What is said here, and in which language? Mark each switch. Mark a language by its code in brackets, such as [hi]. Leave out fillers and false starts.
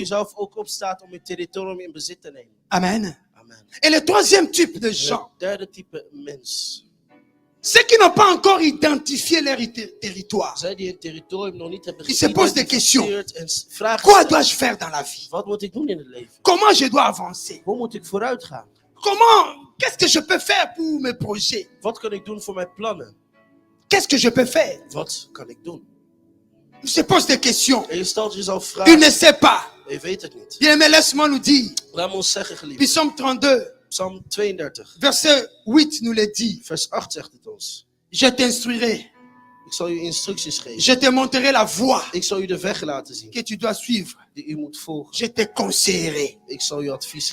[nl] jezelf ook opstaat om je territorium in bezit te nemen. Amen. Amen. [fr] Et le troisième type de [nl] Het [fr] gens, [nl] derde type mens. [fr] ceux qui n'ont pas encore identifié leur territoire. [nl] Zij die het territorium nog niet hebben [fr] Die se pose des [nl] geïdentificeerd en vragen [fr] Quoi [nl] stellen. [fr] dois-je faire dans la vie? [nl] Wat moet ik doen in het leven? [fr] Comment je dois avancer? [nl] Hoe moet ik vooruit gaan? [fr] Qu'est-ce que je peux faire pour mes projets? [nl] Wat kan ik doen voor mijn plannen? [fr] Qu'est-ce que je peux faire? [nl] Wat kan ik doen? [fr] Il se pose des questions. [nl] En je stelt jezelf [fr] Il ne [nl] vragen. [fr] sait pas. [nl] En je weet het niet. [fr] Bien, mais laisse-moi nous dire. [nl] Laat me ons zeggen, geliefde. [fr] Psaume 32, [nl] Psalm 32, [fr] verset 8 nous le dit. [nl] vers 8 zegt het ons. [fr] Je t'instruirai. [nl] Ik zal u instructies geven. [fr] Je te montrerai la voie [nl] Ik zal u de weg laten zien [fr] que tu dois suivre. [nl] die u moet volgen. [fr] Je te conseillerai. [nl] Ik zal u advies